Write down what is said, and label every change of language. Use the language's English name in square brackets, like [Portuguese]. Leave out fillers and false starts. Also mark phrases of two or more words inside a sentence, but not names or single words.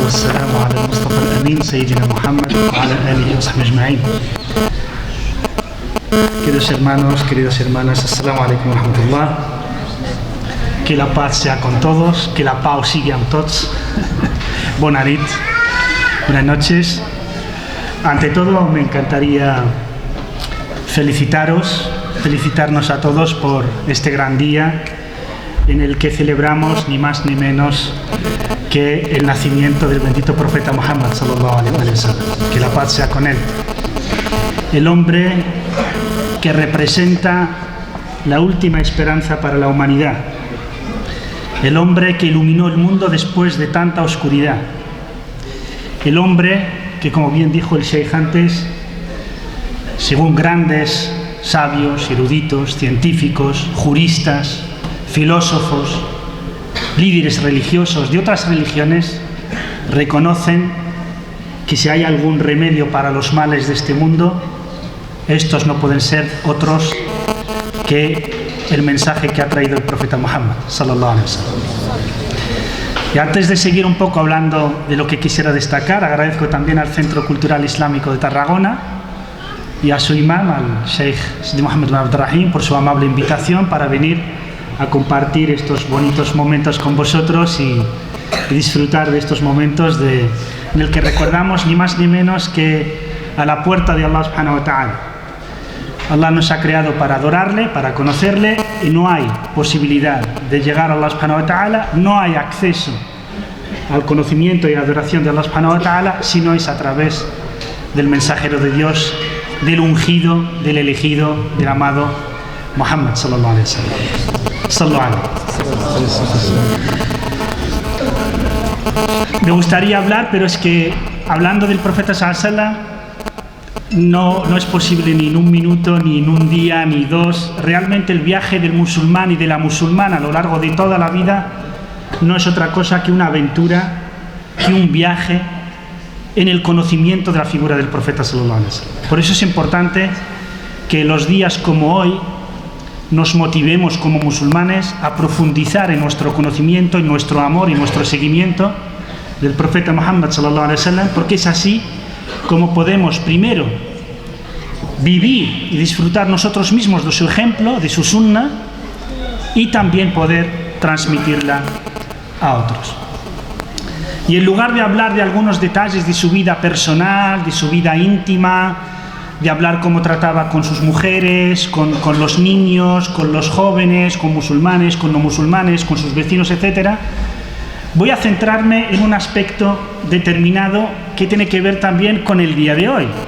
[Arabic] والسلام على المصطفى الأمين سيدنا محمد وعلى آله وصحبه أجمعين. [Spanish] Queridos hermanos, queridas hermanas, [Arabic] السلام عليكم ورحمة الله. [Spanish] Que la paz sea con todos, que la paz [Catalan] siga amb tots. Bona nit, [Spanish] buenas noches. Ante todo, me encantaría felicitarnos a todos por este gran día en el que celebramos ni más ni menos que el nacimiento del bendito profeta Muhammad [Arabic] صلى الله عليه وسلم. [Spanish] Que la paz sea con él. El hombre que representa la última esperanza para la humanidad. El hombre que iluminó el mundo después de tanta oscuridad. El hombre que, como bien dijo el Sheikh antes, según grandes sabios, eruditos, científicos, juristas, filósofos, líderes religiosos de otras religiones, reconocen que si hay algún remedio para los males de este mundo, estos no pueden ser otros que el mensaje que ha traído el profeta Muhammad [Arabic] صلى الله عليه وسلم. [Spanish] Y antes de seguir un poco hablando de lo que quisiera destacar, agradezco también al Centro Cultural Islámico de Tarragona y a su imam, al Sheikh Sidi Mohamed bin Abdelrahim, por su amable invitación para venir a compartir estos bonitos momentos con vosotros y disfrutar de estos momentos en el que recordamos ni más ni menos que a la puerta de Allah [Arabic] سبحانه وتعالى. [Spanish] Allah nos ha creado para adorarle, para conocerle, y no hay posibilidad de llegar a Allah [Arabic] سبحانه وتعالى, [Spanish] no hay acceso al conocimiento y adoración de Allah [Arabic] سبحانه وتعالى [Spanish] si no es a través del mensajero de Dios, del ungido, del elegido, del amado Muhammad [Arabic] صلى الله عليه وسلم. صلى الله عليه. [Spanish] Me gustaría hablar, pero es que hablando del profeta [Arabic] صلى الله عليه وسلم [Spanish] no es posible ni en un minuto, ni en un día, ni dos. Realmente el viaje del musulmán y de la musulmana a lo largo de toda la vida no es otra cosa que una aventura, que un viaje en el conocimiento de la figura del profeta [Arabic] صلى الله عليه وسلم. [Spanish] Por eso es importante que los días como hoy nos motivemos como musulmanes a profundizar en nuestro conocimiento, en nuestro amor y nuestro seguimiento del profeta Muhammad [Arabic] صلى الله عليه وسلم, [Spanish] porque es así como podemos primero vivir y disfrutar nosotros mismos de su ejemplo, de su sunna, y también poder transmitirla a otros. Y en lugar de hablar de algunos detalles de su vida personal, de su vida íntima, de hablar cómo trataba con sus mujeres, con los niños, con los jóvenes, con musulmanes, con no musulmanes, con sus vecinos, etc., voy a centrarme en un aspecto determinado que tiene que ver también con el día de hoy.